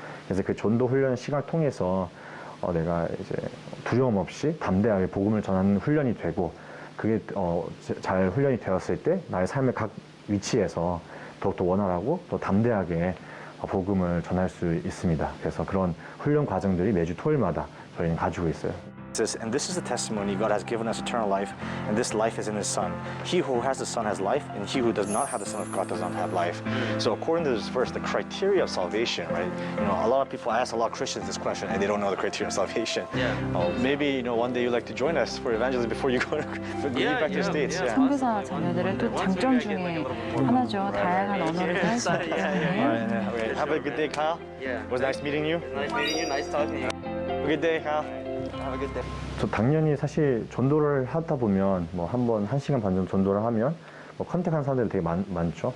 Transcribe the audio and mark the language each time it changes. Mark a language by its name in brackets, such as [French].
[Korean] 그래서 그 전도 훈련 시간을 통해서 내가 이제 두려움 없이 담대하게 복음을 전하는 훈련이 되고 그게 잘 훈련이 되었을 때 나의 삶의 각 위치에서 더욱더 원활하고 또 담대하게 복음을 전할 수 있습니다. 그래서 그런 훈련 과정들이 매주 토요일마다 저희는 가지고 있어요. [English] And this is the testimony God has given us eternal life, and this life is in His Son. He who has the Son has life, and he who does not have the Son of God does not have life. So according to this verse, the criteria of salvation, right? You know, a lot of people ask a lot of Christians this question, and they don't know the criteria of salvation. Yeah. Maybe one day you'd like to join us for evangelism before you go back to the States. Yeah. [Korean] 선교사 자녀들의 또 장점 중에 하나죠. 다양한 언어를 할 수 있다는 거. [English] Okay. Have a good day, Kyle. Yeah. It was nice meeting you. Nice meeting you. Nice talking to you. Have a good day, Kyle. Have a good day. [Korean] 저 당연히 사실 전도를 하다 보면 뭐 한 번 1시간 반 정도 전도를 하면 뭐 컨택한 사람들이 되게 많죠.